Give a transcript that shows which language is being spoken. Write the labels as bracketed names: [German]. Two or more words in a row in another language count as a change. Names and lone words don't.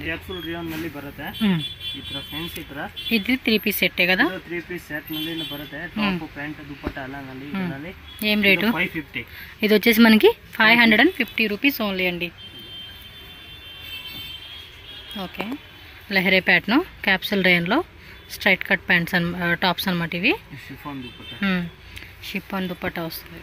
[English] capsule rayon [Kannada] ನಲ್ಲಿ ಬರುತ್ತೆ. ಈ ತರ ಫ್ಯಾನ್ಸಿ ತರ. [Telugu] ఇది 3 [English] piece set [Telugu] కదా? [Kannada] 3 [English] piece set [Kannada] ನಲ್ಲಿ ಬರುತ್ತೆ. [English] top pant [Kannada] ದುಪಟ್ಟಾ ಎಲ್ಲ ನಲ್ಲಿ ಇದರಲ್ಲಿ. [Telugu] ఏం రేటు? 550. ఇది వచ్చేసి మనకి 550 రూపీస్ ఓన్లీ అండి. ఓకే, లెహరే [English] pattern capsule rayon [Telugu] లో [English] straight cut pants tops [Telugu] అన్నమాట ఇవి. షిఫాన్ దుపట్టా వస్తుంది.